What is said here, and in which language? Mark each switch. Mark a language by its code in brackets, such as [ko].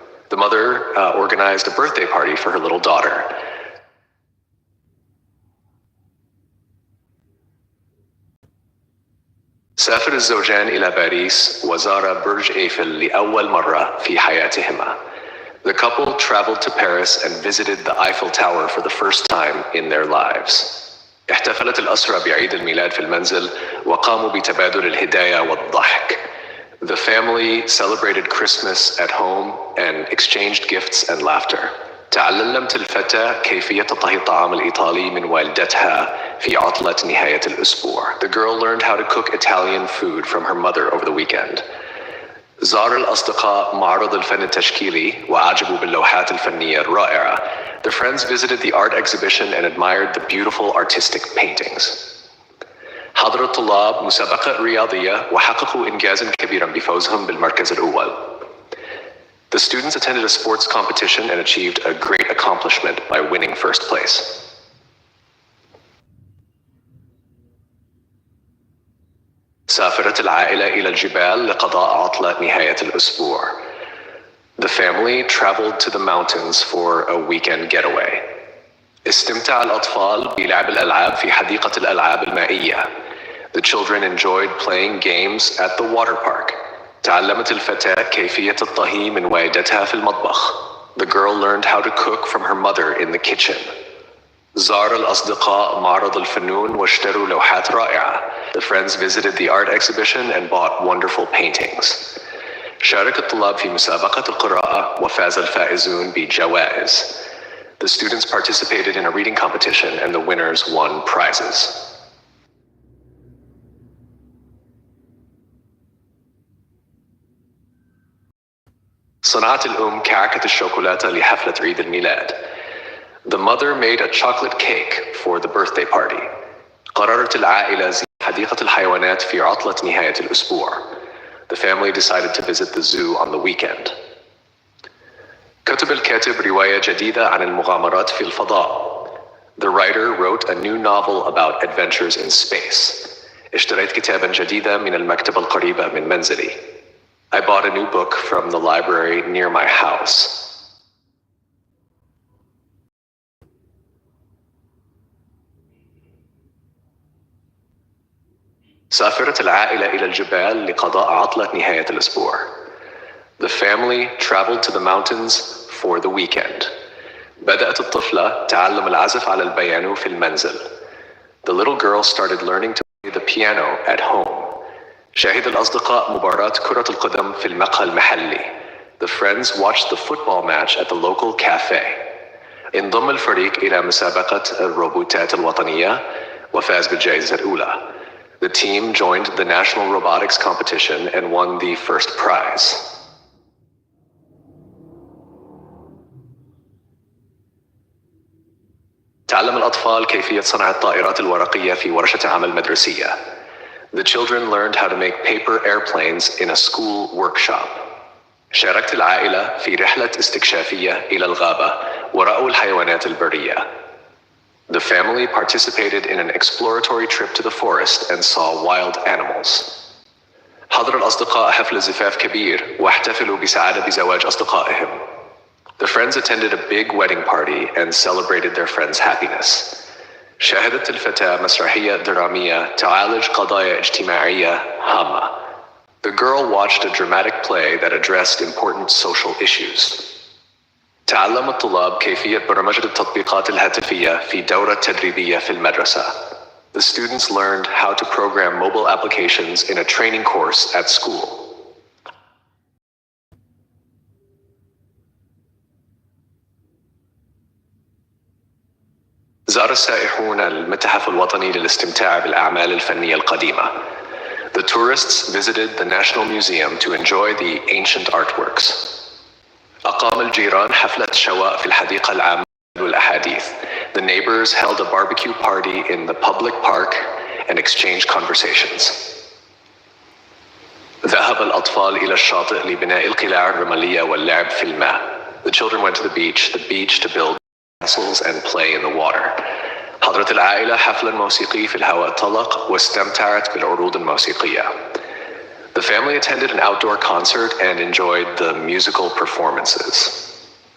[en] The mother organized a birthday party for her little daughter. [ar] سافر الزوجان إلى باريس وزار برج إيفل لأول مرة في حياتهما. [en] The couple traveled to Paris and visited the Eiffel Tower for the first time in their lives. [ar] احتفلت الأسرة بعيد الميلاد في المنزل وقاموا بتبادل الهدايا والضحك. [en] The family celebrated Christmas at home and exchanged gifts and laughter. [ar] تعلمت الفتاة كيفية طهي الطعام الإيطالي من والدتها في عطلة نهاية الأسبوع. [en] The girl learned how to cook Italian food from her mother over the weekend. [ar] زار الأصدقاء معرض الفن التشكيلي وأعجبوا باللوحات الفنية الرائعة. [en] The friends visited the art exhibition and admired the beautiful artistic paintings. [ar] حضر الطلاب مسابقة رياضية وحققوا إنجازاً كبيراً بفوزهم بالمركز الأول. [en] The students attended a sports competition and achieved a great accomplishment by winning first place. [ar] سافرت العائلة إلى الجبال لقضاء عطلة نهاية الأسبوع. [en] The family traveled to the mountains for a weekend getaway. [ar] استمتع الأطفال بلعب الألعاب في حديقة الألعاب المائية. [en] The children enjoyed playing games at the water park. [ar] تعلمت الفتاة كيفية الطهي من والدتها في المطبخ. [en] The girl learned how to cook from her mother in the kitchen. [ar] زار الأصدقاء معرض الفنون واشتروا لوحات رائعة. [en] The friends visited the art exhibition and bought wonderful paintings. [ar] شارك الطلاب في مسابقة القراءة وفاز الفائزون بجوائز. [en] The students participated in a reading competition and the winners won prizes. [ar] صنعت الأم كعكة الشوكولاتة لحفلة عيد الميلاد. [en] The mother made a chocolate cake for the birthday party. [ar] قررت العائلة زيارة حديقة الحيوانات في عطلة نهاية الأسبوع. [en] The family decided to visit the zoo on the weekend. [ar] كتب الكاتب رواية جديدة عن المغامرات في الفضاء. [en] The writer wrote a new novel about adventures in space. [ar] اشتريت كتابا جديدا من المكتبة القريبة من منزلي. [en] I bought a new book from the library near my house. [ar] سافرت العائلة إلى الجبال لقضاء عطلة نهاية الأسبوع. [en] The family traveled to the mountains for the weekend. [ar] بدأت الطفلة تعلم العزف على البيانو في المنزل. [en] The little girl started learning to play the piano at home. [ar] شاهد الأصدقاء مباراة كرة القدم في المقهى المحلي. [en] The friends watched the football match at the local cafe. [ar] انضم الفريق إلى مسابقة الروبوتات الوطنية وفاز بالجائزة الأولى. [en] The team joined the national robotics competition and won the first prize. [ar] تعلم الأطفال كيفية صنع الطائرات الورقية في ورشة عمل مدرسية. [en] The children learned how to make paper airplanes in a school workshop. [ar] شاركت العائلة في رحلة استكشافية إلى الغابة ورأوا الحيوانات البرية. [en] The family participated in an exploratory trip to the forest and saw wild animals. [ar] حضر الأصدقاء حفل زفاف كبير واحتفلوا بسعادة بزواج أصدقائهم. [en] The friends attended a big wedding party and celebrated their friends' happiness. [ar] شاهدت الفتاة مسرحية درامية تعالج قضايا اجتماعية هامة. [en] The girl watched a dramatic play that addressed important social issues. [ar] تعلم الطلاب كيفية برمجة التطبيقات الهاتفية في دورة تدريبية في المدرسة. [en] The students learned how to program mobile applications in a training course at school. [ar] زار السائحون المتحف الوطني للاستمتاع بالأعمال الفنية القديمة. [en] The tourists visited the National Museum to enjoy the ancient artworks. [ar] أقام الجيران حفلة شواء في الحديقة العامة والأحاديث. [en] The neighbors held a barbecue party in the public park and exchanged conversations. [ar] ذهب الأطفال إلى الشاطئ لبناء القلاع الرملية واللعب في الماء. [en] The children went to the beach to build castles and play in the water. [ar] حضرت العائلة حفلاً موسيقي في الهواء الطلق واستمتعت بالعروض الموسيقية. [en] The family attended an outdoor concert and enjoyed the musical performances.